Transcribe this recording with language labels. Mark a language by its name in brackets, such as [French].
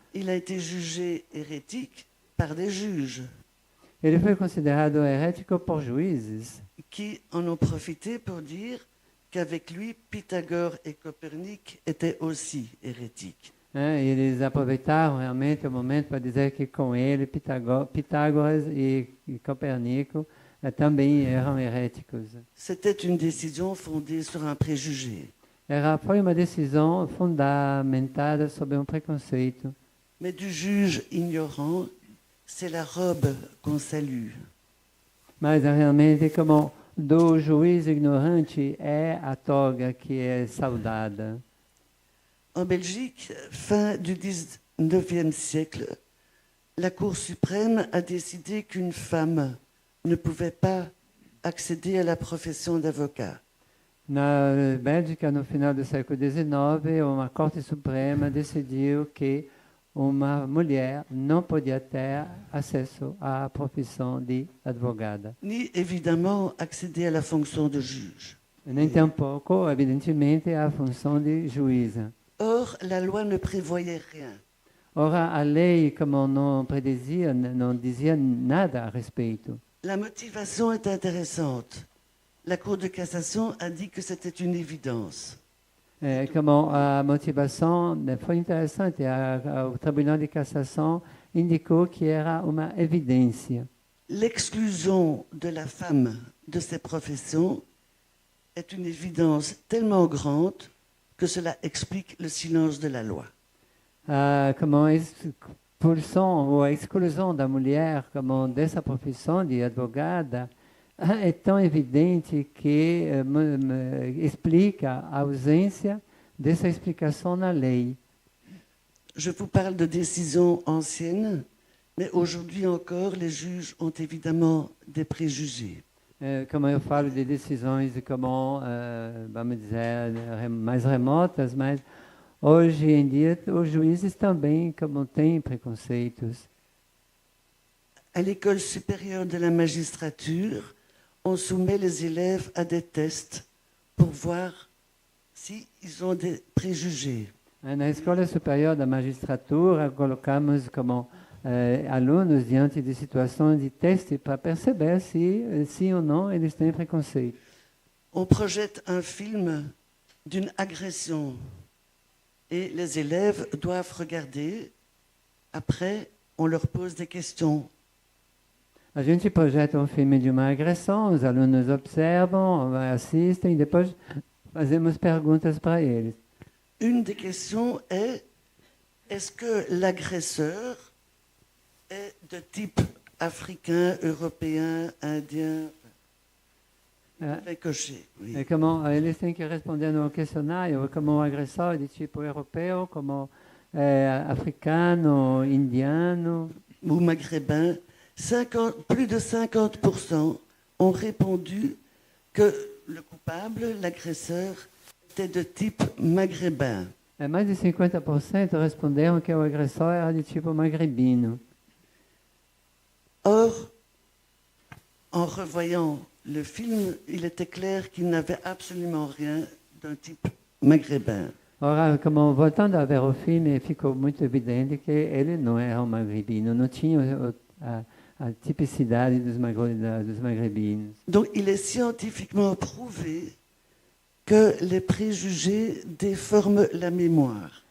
[French] Il a été jugé hérétique par des juges. [Portuguese] Ele foi considerado herético por juízes [French] qui en ont profité pour dire qu'avec lui, Pythagore et Copernic étaient aussi hérétiques. [Portuguese] Eles aproveitaram realmente o momento para dizer que com ele Pitágoras e Copérnico também eram heréticos. [French] C'était une décision fondée sur un préjugé. [Portuguese] Foi uma decisão fundamentada sobre preconceito. [French] Mais du juge ignorant, c'est la robe qu'on salue. [Portuguese] Mas realmente como do juiz ignorante é a toga que é saudada. [French] En Belgique, fin du XIXe siècle, la Cour suprême a décidé qu'une femme ne pouvait pas accéder à la profession d'avocat. [Portuguese] Na Bélgica, no final do século XIX, uma Corte Suprema decidiu que uma mulher não podia ter acesso à profissão de advogada. [French] Ni évidemment accéder à la fonction de juge. [Portuguese] Nem tampouco, evidentemente, à função de juíza. [French] Or, Or, la loi ne prévoyait rien. [Portuguese] Ora, a lei, como não predizia, não dizia nada a respeito. [French] La motivation est intéressante. La Cour de cassation a dit que c'était une évidence. [Portuguese] Como a motivação foi interessante, o Tribunal de Cassação indicou que era uma evidência. [French] L'exclusion de la femme de ces professions est une évidence tellement grande que cela explique le silence de la loi. [Portuguese] Como a expulsão ou a exclusão da mulher como dessa profissão de advogada é tão evidente que explica a ausência dessa explicação na lei. [French] Je vous parle de décisions anciennes, mais aujourd'hui encore, les juges ont évidemment des préjugés. [Portuguese] Como eu falo de decisões como, vamos dizer, mais remotas, mas hoje em dia os juízes também como têm preconceitos. [French] À l'école supérieure de la magistrature, on soumet les élèves à des tests pour voir s'ils ont des préjugés. [Portuguese] Na Escola Superior da Magistratura, colocamos como alunos diante de situações de teste para perceber se sim ou não eles têm preconceito. [French] On projette un film d'une agression et les élèves doivent regarder. Après, on leur pose des questions. [Portuguese] A gente projeta filme de uma agressão, os alunos observam, assistem, e depois fazemos perguntas para eles. [French] Une des questions est: est-ce que l'agresseur est de type africain, européen, indien? Coché, oui. [Portuguese] Como eles têm que responder no questionário como o agressor é de tipo europeu, como africano, indiano [French] ou maghrébin. Plus de 50% ont répondu que le coupable, l'agresseur, était de type maghrébin. [Portuguese] Mais de 50% responderam que o agressor era de tipo magrebino. [French] Or, en revoyant le film, il était clair qu'il n'avait absolument rien d'un type maghrébin. [Portuguese] Ora, como voltando a ver o filme, ficou muito evidente que ele não era um magrebino, não tinha a tipicidade dos magrebinos. [French] Donc, il est scientifiquement prouvé que les préjugés déforment la mémoire.